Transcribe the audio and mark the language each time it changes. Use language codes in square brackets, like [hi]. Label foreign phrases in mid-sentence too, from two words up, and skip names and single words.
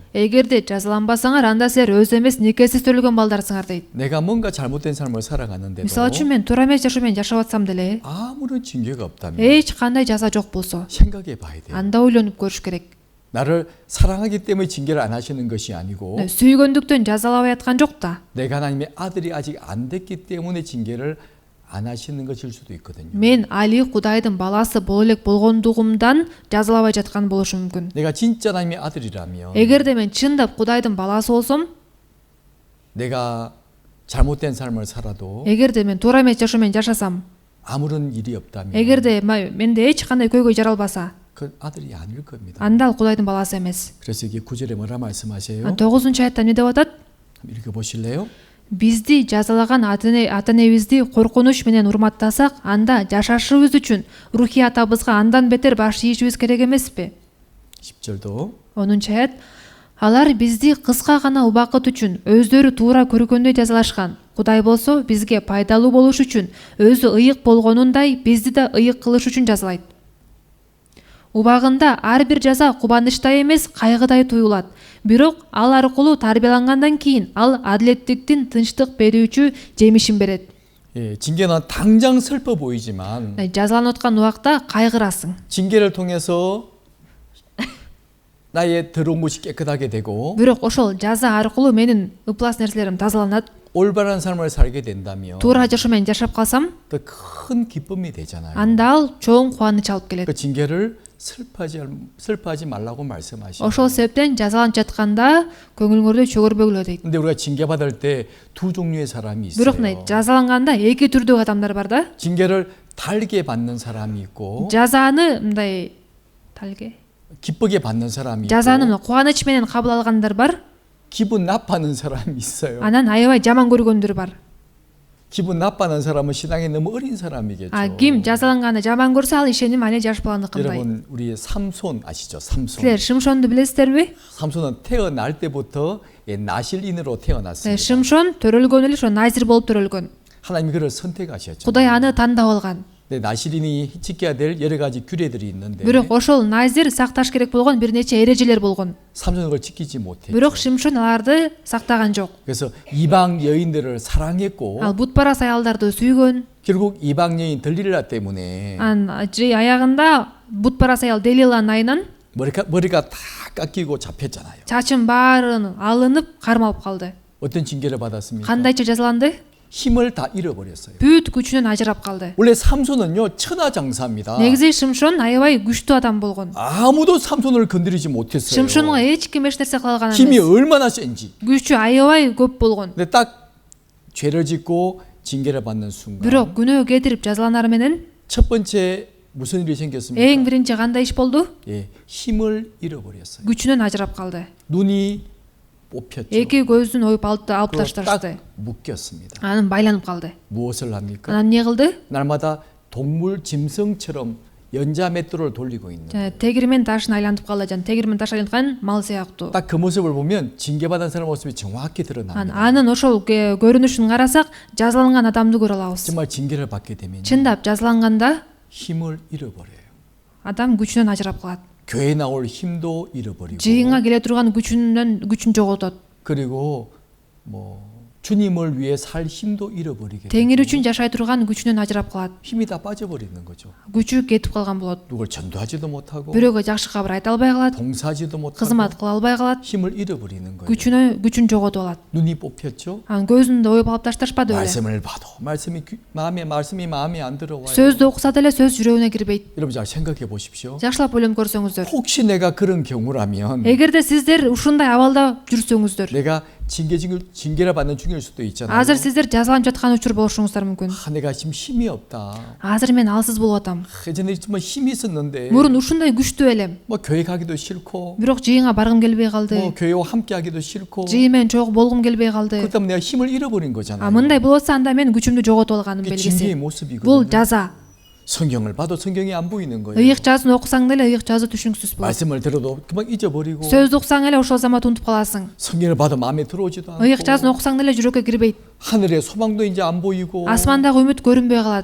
[ky] Эгерде жазаланбасаңар, анда силер өз эмес никесиз төрөлгөн балдарсыңар дейт. [ko] 내가 뭔가 잘못된 삶을 살아가는데도 [ky] Мисалы үчүн мен туура эмес жашоо менен жашап атсам деле, [ko] 아무런 징계가 없다면 [ky] эч кандай жаза жок болсо, [ko] 생각해 봐야 돼요. [ky] анда ойлонуп көрүш керек. [ko] 나를 사랑하기 때문에 징계를 안 하시는 것이 아니고 [ky] Сүйгөндүктөн жазалабай аткан жок да. [ko] 내가 하나님의 아들이 아직 안 됐기 때문에 징계를 안 하시는 것일 수도 있거든요. [ky] Мен Али Кудайдын баласы боло элек болгондугумдан жазалабай жаткан болушу мүмкүн. [ko] 내가 진짜 하나님의 아들이라면 [ky] Эгерде мен чындап Кудайдын баласы болсом, [ko] 내가 잘못된 삶을 살아도 [ky] эгерде мен туура эмес жашоо менен жашасам, [ko] 아무런 일이 없다면 [ky] эгерде менде эч кандай көйгөй жаралбаса, [ko] 그 아들이 아닐 겁니다. [ky] анда ал Кудайдын баласы эмес. [ko] 그래서 이게 9절에 뭐라 말씀하세요? [ky] 9-чу аятта эмне деп атат? [ko] 한번 읽어보실래요? [ky] Бизди жазалаган ата-энебизди коркунуч менен урматтасак, анда жашашыбыз үчүн рухий атабызга андан бетер баш ийишибиз керек эмеспи? [ko] 10절도 [ky] 10-чу аят. Алар бизди кыска гана убакыт үчүн өздөрү туура көргөндөй жазалашкан. Кудай болсо бизге пайдалуу болуш үчүн өзү ыйык болгонундай бизди да ыйык кылыш үчүн жазалайт. Убагында ар бир жаза кубанычтай эмес, кайгыдай туюлат. Бирок ал аркылуу тарбиялангандан кийин ал адилеттиктин тынчтык берүүчү жемишин берет. [ko] 예, 징계는 당장 슬퍼 보이지만 [ky] жазаланып аткан убакта кайгырасың. [ko] 징계를 통해서 나의 더러운 것이 깨끗하게 되고 [ky] Бирок ошол жаза аркылуу менин ыплас нерселерим тазаланат. [ko] 올바른 삶을 살게 된다면 [ky] Туура жашоо менен жашап калсам, [ko] 더 큰 기쁨이 되잖아요. [ky] анда ал чоң кубаныч алып келет. [ko] 그 징계를 슬퍼하지 말라고 말씀하시죠. [ky] Ошол себептен жазаланып жатканда көңүлүңөрдү чөгөрбөгүлө дейт. [ko] 근데 우리가 징계 받을 때 두 종류의 사람이 있어요. [ky] Бирок жазаланганда эки түрдүү адамдар бар да. [ko] 징계를 달게 받는 사람이 있고 [ky] жазаны мындай [ko] 기쁘게 받는 사람이 있고 [ky] жазаны кубаныч менен кабыл алгандар бар. [ko] 기분 나빠하는 사람이 있어요. [ky] Анан аябай жаман көргөндөр бар. [ko] 기분 나빠하는 사람은 신앙이 너무 어린 사람이겠죠. [ky] Ким жазаланганы жаман көрсө ал ишеним ане жаш баландыкындай. [ko] 여러분 우리 삼손 아시죠? 삼손. [ky] Силер Шимшонду билесиздерби? [ko] 삼손은 태어날 때부터 나실인으로 태어났습니다. [ky] Шимшон төрөлгөн эле ошо назир болуп төрөлгөн. [ko] 하나님이 그를 선택하셨죠. [ky] Кудай аны тандап алган. [ko] 근데 나실인이 지켜야 될 여러 가지 규례들이 있는데 [ky] Бирок ошол назир сакташ керек болгон бир нече эрежелер болгон. [ko] 삼손은 그걸 지키지 못했죠. [ky] Бирок Шимшон аларды сактаган жок. [ko] 그래서 이방 여인들을 사랑했고 [ky] Ал бутпарас аялдарды сүйгөн. [ko] 결국 이방 여인 들릴라 때문에 [ky] Аягында бутпарас аял Делиланын айынан [ko] 머리가 다 깎이고 잡혔잖아요. [ky] чачым баарын алынып кармалып калды. [ko] 어떤 징계를 받았습니까? [ky] Кандайча жазаланды? [ko] 힘을 다 잃어버렸어요. [ky] Бүт күчүнөн ажырап калды. [ko] 원래 삼손은요 천하장사입니다. [ky] Негизи Шимшон аябай күчтүү адам болгон. [ko] 아무도 삼손을 건드리지 못했어요. [ky] Шимшонго эч ким эч нерсе кыла алган [ko] 힘이 [ky] эмес. [ko] 얼마나 센지. [ky] Күчү аябай көп болгон. [ko] 근데 딱 죄를 짓고 징계를 받는 순간 [ky] Бирок күнөө кетирип жазаланары менен [ko] 첫 번째 무슨 일이 생겼습니까? [ky] эң биринчи кандай иш болду? [ko] 예, 힘을 잃어버렸어요. [ky] Күчүнөн ажырап калды. [ko] 눈이 뽑혔죠. [ky] Эки көзүн оюп алып [ko] 그리고 [ky] ташташты. [ko] 딱 묶였습니다. [ky] Анан байланып калды. [ko] 무엇을 합니까? [ky] Анан эмне кылды? [ko] 날마다 동물 짐승처럼 연자 맷돌을 돌리고 있는. [ky] Тегирмен ташын айлантып калды. Жана тегирмен таш айланткан мал сыяктуу. [ko] 딱 그 모습을 보면 징계받은 사람 모습이 정확히 드러납니다. [ky] Анын ошол көрүнүшүн карасак, жазаланган адамды көрө алабыз. [ko] 정말 징계를 받게 되면 [ky] Чындап жазаланганда [ko] 힘을 잃어버려요. [ky] адам күчүнөн ажырап калат. [ko] 교회 나올 힘도 잃어버리고 [ky] Жыйынга келе турган күчүн жоготот. [ko] 그리고 뭐 주님을 위해 살 힘도 잃어버리게 [ky] Теңир [ko] 되고 [ky] үчүн жашай турган күчүнөн ажырап калат. [ko] 힘이 다 빠져버리는 거죠. [ky] Күчү кетип калган болот. [ko] 누굴 전도하지도 못하고 [ky] Бирөөгө жакшы кабар айта албай калат. [ko] 봉사하지도 못하고 [ky] Кызмат кыла албай калат. [ko] 힘을 잃어버리는 거예요. [ky] күчүн жоготуп алат. [ko] 눈이 뽑혔죠. [ky] Анын көзүндө оюп алып ташташпады беле. [ko] 말씀을 봐도 말씀이 마음에 안 들어와요. [ky] сөздү окуса деле сөз жүрөгүнө кирбейт. [ko] 여러분 잘 생각해 보십시오. [ky] Жакшылап ойлонуп көрсөңүздөр. [ko] 혹시 내가 그런 경우라면 [ky] эгерде сиздер ушундай абалда жүрсөңүздөр, [ko] 내가 징계를 받는 중일 수도 있잖아요. [ky] азыр сиздер жазаланып жаткан учур болушуңуздар мүмкүн. [ko] 내가 지금 힘이 없다. [ky] Азыр мен алсыз болуп атам. [ko] 예전에 정말 힘이 있었는데 [ky] Мурун ушундай күчтүү элем. [ko] 뭐 교회 가기도 싫고 [ky] Бирок жыйынга баргым келбей калды. [ko] 뭐 교회와 함께 하기도 싫고 [ky] Жыйын менен чогуу болгум келбей калды. [ko] 그렇다면 내가 힘을 잃어버린 거잖아요. [ky] Мындай болуп атса анда мен күчүмдү жоготуп алганын [ko] 그게 징계의 [ky] белгиси. [ko] 모습이거든요. [ky] Бул жаза. [ko] 성경을 봐도 성경이 안 보이는 거예요. [ky] Ыйык жазын окусаң деле ыйык жазы түшүнүксүз болот. [ko] 말씀을 들어도 그만 잊어버리고 [ky] сөздү уксаң эле ошол замат унутуп каласың. [ko] 성경을 봐도 마음에 들어오지도 않고 [ky] ыйык жазын окусаң деле жүрөккө кирбейт. [ko] 하늘의 소망도 이제 안 보이고 [ky] Асмандагы үмүт көрүнбөй калат.